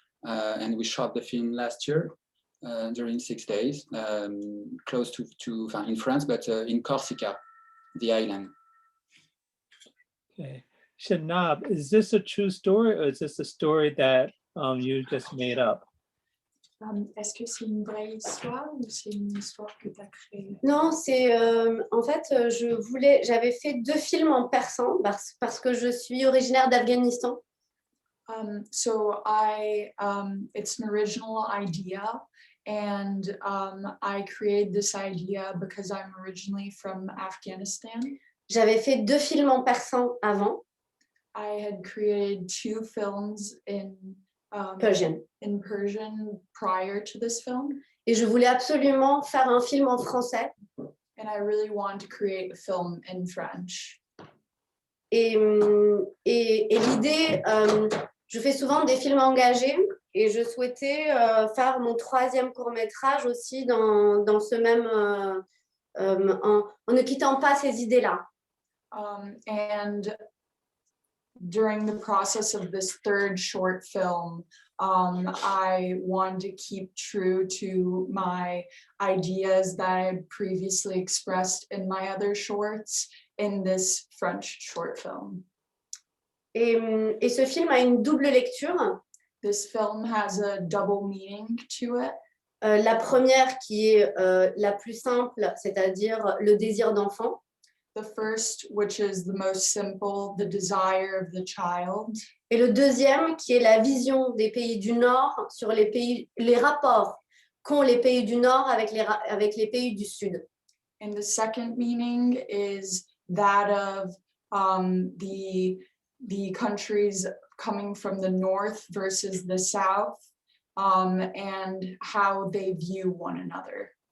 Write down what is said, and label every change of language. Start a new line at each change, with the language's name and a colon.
English: And we shot the film last year during 6 days, close to in France, but in Corsica, the island. Okay, Shanab, is this a true story, or is this a story that you just made up?
French: Est-ce que c'est une vraie histoire ou c'est une histoire que tu as créée? Non, c'est en fait, j'avais fait 2 films en persan parce que je suis originaire d'Afghanistan.
English: So it's an original idea, and I created this idea because I'm originally from Afghanistan.
French: J'avais fait 2 films en persan avant,
English: I had created 2 films in Persian prior to this film.
French: et je voulais absolument faire un film en français.
English: And I really wanted to create a film in French.
French: Et l'idée, je fais souvent des films engagés et je souhaitais faire mon 3e court-métrage aussi dans ce même, en ne quittant pas ces idées-là.
English: And during the process of this 3rd short film, I wanted to keep true to my ideas that I had previously expressed in my other shorts in this French short film.
French: Et ce film a une double lecture.
English: This film has a double meaning to it.
French: La première qui est la plus simple, c'est-à-dire le désir d'enfant.
English: The first, which is the most simple, the desire of the child.
French: Et le deuxième qui est la vision des pays du Nord sur les rapports qu'ont les pays du Nord avec les pays du Sud.
English: And the second meaning is that of the countries coming from the North versus the South, and how they view one another.